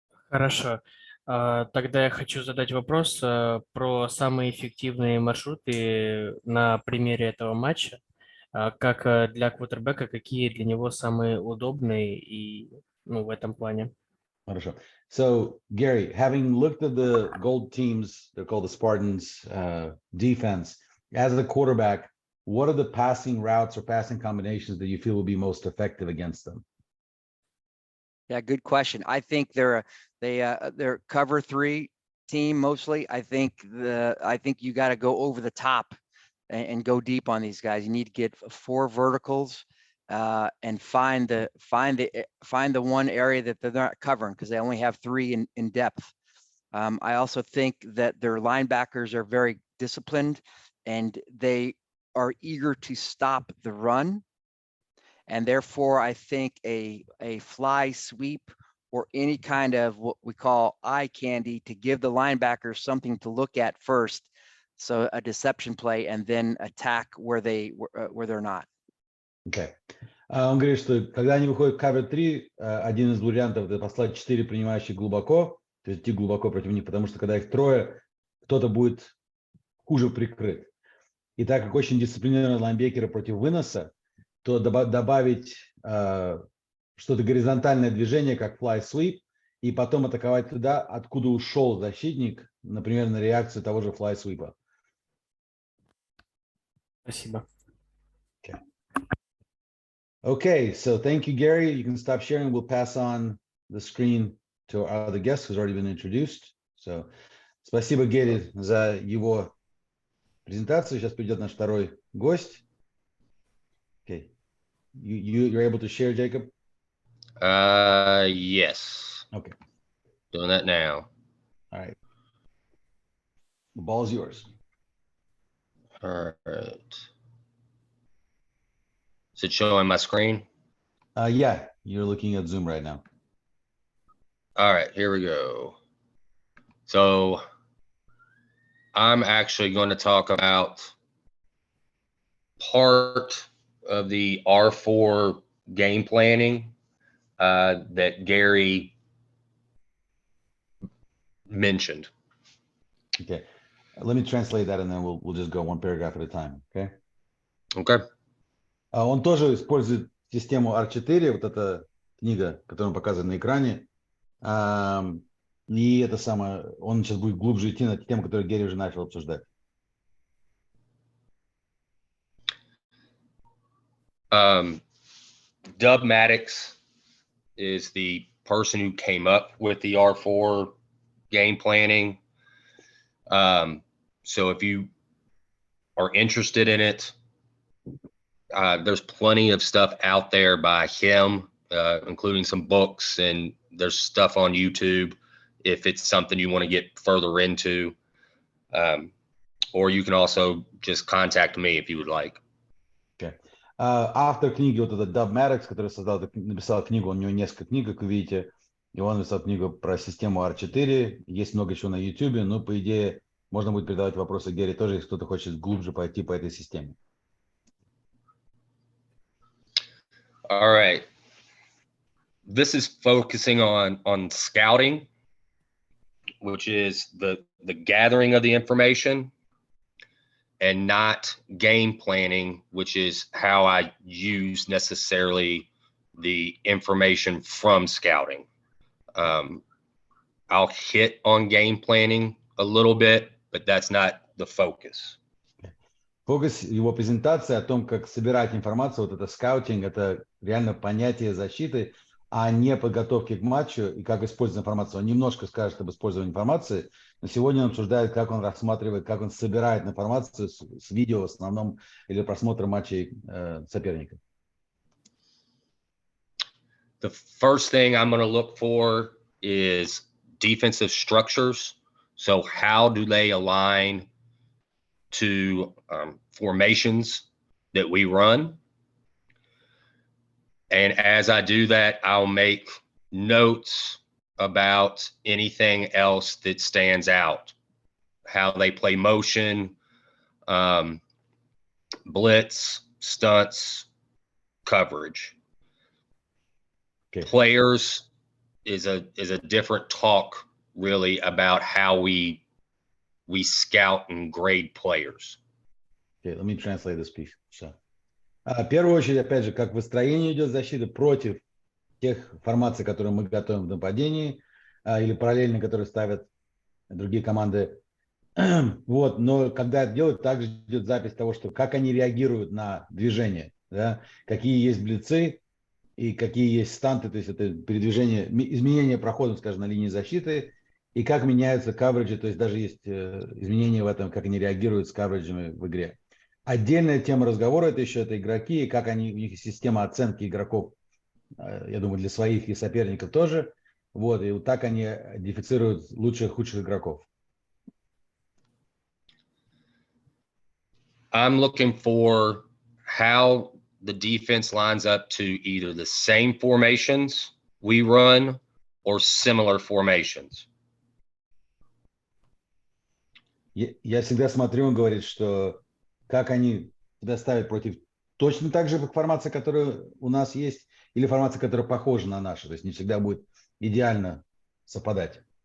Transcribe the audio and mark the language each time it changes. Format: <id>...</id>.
<ru>Хорошо. Тогда я хочу задать вопрос про самые эффективные маршруты на примере этого матча. Как для квотербека, какие для него самые удобные и в этом плане? Хорошо.</ru> <en>So, Gary, having looked at the gold teams, they're called the Spartans, defense, as a quarterback, what are the passing routes or passing combinations that you feel will be most effective against them? Yeah, good question. I think they're cover 3 team mostly. I think you got to go over the top and go deep on these guys. You need to get 4 verticals and find the one area that they're not covering, because they only have 3 in depth. I also think that their linebackers are very disciplined, and they are eager to stop the run. And therefore, I think a fly sweep or any kind of what we call eye candy to give the linebackers something to look at first. So a deception play, and then attack where they're not. Okay.</en> <ru>Он говорит, что когда они выходят в cover 3, один из вариантов это послать 4 принимающих глубоко, то есть идти глубоко против них, потому что когда их 3, кто-то будет хуже прикрыт. И так как очень дисциплинированные лайнбекеры против выноса, то добавить что-то горизонтальное движение, как fly sweep, и потом атаковать туда, откуда ушел защитник, например, на реакцию того же fly sweep. Спасибо.</ru> <en>Okay, so thank you, Gary. You can stop sharing. We'll pass on the screen to our other guest who's already been introduced.</en> <ru>So, спасибо, Герри, за его презентацию. Сейчас придет наш второй гость.</ru> <en>Okay. You're able to share, Jacob? Yes. Okay. Doing that now. All right. The ball is yours. All right. Is it showing my screen? Yeah, you're looking at Zoom right now. All right, here we go. So I'm actually going to talk about part of the R4 game planning that Gary mentioned. Okay. Let me translate that, and then we'll just go one paragraph at a time. Okay. Okay.</en> <ru>Он тоже использует систему R4, вот эта книга, которую он показывает на экране. И это самое, он сейчас будет глубже идти на тему, которую Герри уже начал обсуждать.</ru> <en>Dub Maddox is the person who came up with the R4 game planning. So if you are interested in it, there's plenty of stuff out there by him, including some books, and there's stuff on YouTube if it's something you want to get further into. Or you can also just contact me if you would like. Okay.</en> <ru>Автор книги, вот этот Dub Maddox, который написал книгу, у него несколько книг, как вы видите, и он написал книгу про систему R4, есть много чего на YouTube, но по идее можно будет передавать вопросы Герри тоже, если кто-то хочет глубже пойти по этой системе.</ru> <en>All right. This is focusing on scouting, which is the gathering of the information, and not game planning, which is how I use necessarily the information from scouting. I'll hit on game planning a little bit, but that's not the focus.</en> <ru>Фокус его презентации о том, как собирать информацию, вот это скаутинг, это реально понятие защиты, а не подготовки к матчу и как использовать информацию. Он немножко скажет об использовании информации, но сегодня он обсуждает, как он рассматривает, как он собирает информацию с видео в основном или просмотра матчей соперника.</ru> <en>The first thing I'm going to look for is defensive structures. So how do they align to formations that we run? And as I do that, I'll make notes about anything else that stands out, how they play motion, blitz, stunts, coverage. Okay. Players is a different talk really about how we scout and grade players. Okay, let me translate this piece.</en> <ru>So, в первую очередь, опять же, как выстроение идет защиты против тех формаций, которые мы готовим в нападении, или параллельно, которые ставят другие команды. Вот, но когда это делают, также идет запись того, что как они реагируют на движение, да? Какие есть блицы и какие есть станты, то есть это передвижение, изменение прохода, скажем, на линии защиты, и как меняются кавреджи, то есть даже есть изменения в этом, как они реагируют с кавреджами в игре. Отдельная тема разговора это еще это игроки, и как они, у них система оценки игроков, я думаю, для своих и соперников тоже. Вот, и вот так они идентифицируют лучших и худших игроков.</ru> <en>I'm looking for how the defense lines up to either the same formations we run or similar formations.</en> <ru>Я всегда смотрю, он говорит, что как они тебя ставят против точно так же формация, которая у нас есть, или формация, которая похожа на нашу, то есть не всегда будет идеально совпадать.</ru>